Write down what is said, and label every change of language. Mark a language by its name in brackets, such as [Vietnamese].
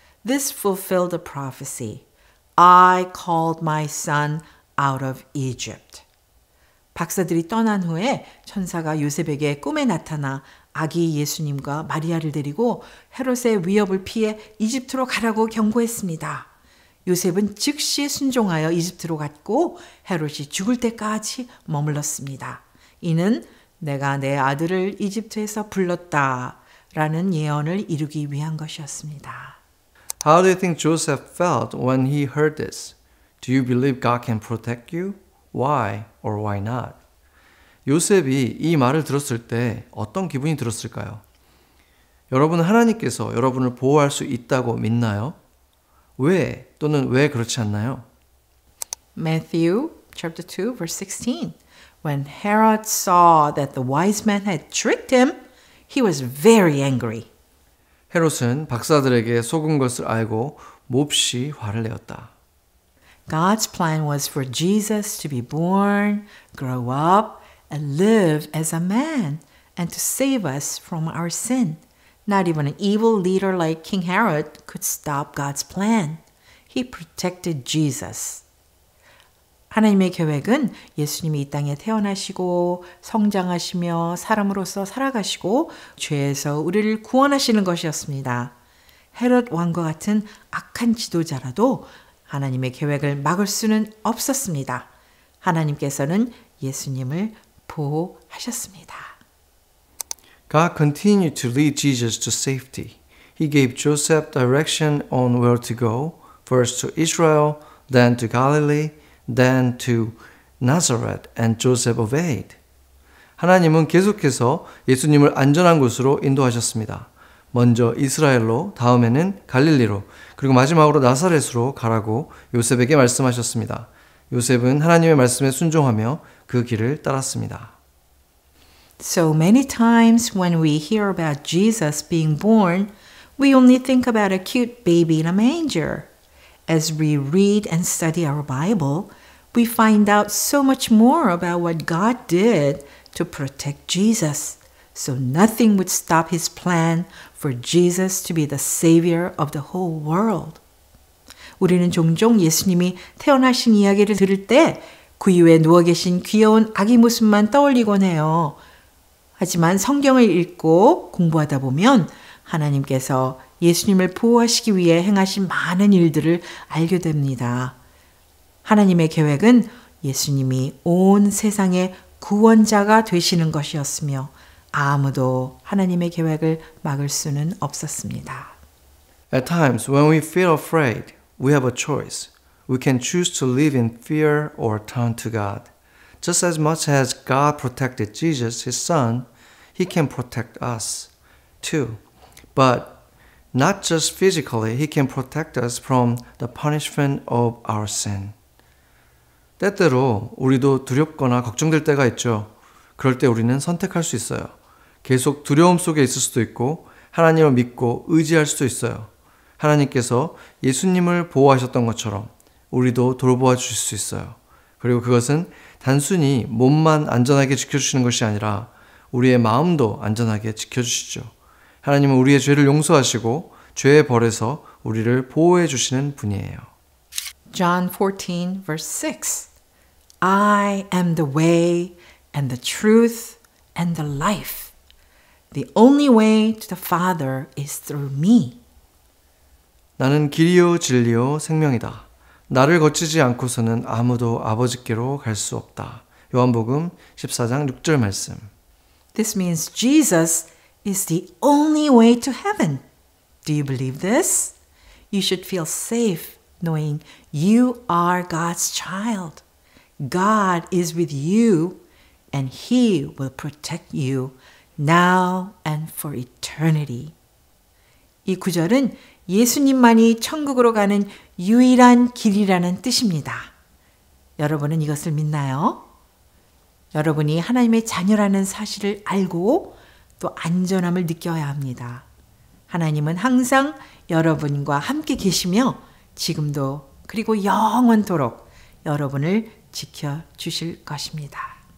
[English] This fulfilled the prophecy. I called my son out of Egypt. [Korean] 박사들이 떠난 후에 천사가 요셉에게 꿈에 나타나 아기 예수님과 마리아를 데리고 헤롯의 위협을 피해 이집트로 가라고 경고했습니다. 요셉은 즉시 순종하여 이집트로 갔고 헤롯이 죽을 때까지 머물렀습니다. 이는 내가 내 아들을 이집트에서 불렀다 라는 예언을 이루기 위한 것이었습니다. [English] How do you think Joseph felt when he heard this? Do you believe God can protect you? Why or why not? [Korean] 요셉이 이 말을 들었을 때 어떤 기분이 들었을까요? 여러분은 하나님께서 여러분을 보호할 수 있다고 믿나요? 왜 또는 왜 그렇지 않나요? [English] Matthew chapter 2 verse 16. When Herod saw that the wise men had tricked him, he was very angry. [Korean] 헤롯은 박사들에게 속은 것을 알고 몹시 화를 내었다. [English] God's plan was for Jesus to be born, grow up, and live as a man, and to save us from our sin. Not even an evil leader like King Herod could stop God's plan. He protected Jesus. [Korean] 하나님의 계획은 예수님이 이 땅에 태어나시고 성장하시며 사람으로서 살아가시고 죄에서 우리를 구원하시는 것이었습니다. 헤롯 왕과 같은 악한 지도자라도 하나님의 계획을 막을 수는 없었습니다. 하나님께서는 예수님을 보호하셨습니다. [English] God continued to lead Jesus to safety. He gave Joseph direction on where to go, first to Israel, then to Galilee, then to Nazareth, and Joseph obeyed. [Korean] 하나님은 계속해서 예수님을 안전한 곳으로 인도하셨습니다. 먼저 이스라엘로, 다음에는 갈릴리로, 그리고 마지막으로 나사렛으로 가라고 요셉에게 말씀하셨습니다. 요셉은 하나님의 말씀에 순종하며 그 길을 따랐습니다. [English] So many times when we hear about Jesus being born, we only think about a cute baby in a manger. As we read and study our Bible, we find out so much more about what God did to protect Jesus. So nothing would stop his plan for Jesus to be the Savior of the whole world. [Korean] 우리는 종종 예수님이 태어나신 이야기를 들을 때 구유에 누워 계신 귀여운 아기 모습만 떠올리곤 해요. 하지만 성경을 읽고 공부하다 보면 하나님께서 예수님을 보호하시기 위해 행하신 많은 일들을 알게 됩니다. 하나님의 계획은 예수님이 온 세상의 구원자가 되시는 것이었으며 아무도 하나님의 계획을 막을 수는 없었습니다. [English] At times when we feel afraid, we have a choice. We can choose to live in fear or turn to God. Just as much as God protected Jesus, his son, he can protect us too. But not just physically, he can protect us from the punishment of our sin. [Korean] 때때로 우리도 두렵거나 걱정될 때가 있죠. 그럴 때 우리는 선택할 수 있어요. 계속 두려움 속에 있을 수도 있고 하나님을 믿고 의지할 수도 있어요. 하나님께서 예수님을 보호하셨던 것처럼 우리도 돌보아 주실 수 있어요. 그리고 그것은 단순히 몸만 안전하게 지켜주시는 것이 아니라 우리의 마음도 안전하게 지켜주시죠. 하나님은 우리의 죄를 용서하시고 죄의 벌에서 우리를 보호해 주시는 분이에요. [English] John 14, verse 6. I am the way and the truth and the life. The only way to the Father is through me. [Korean] 나는 길이요 진리요 생명이다. 나를 거치지 않고서는 아무도 아버지께로 갈 수 없다. 요한복음 14장 6절 말씀. [English] This means Jesus is the only way to heaven. Do you believe this? You should feel safe knowing you are God's child. God is with you and He will protect you now and for eternity. [Korean] 이 구절은 예수님만이 천국으로 가는 유일한 길이라는 뜻입니다. 여러분은 이것을 믿나요? 여러분이 하나님의 자녀라는 사실을 알고 또 안전함을 느껴야 합니다. 하나님은 항상 여러분과 함께 계시며 지금도 그리고 영원토록 여러분을 지켜주실 것입니다.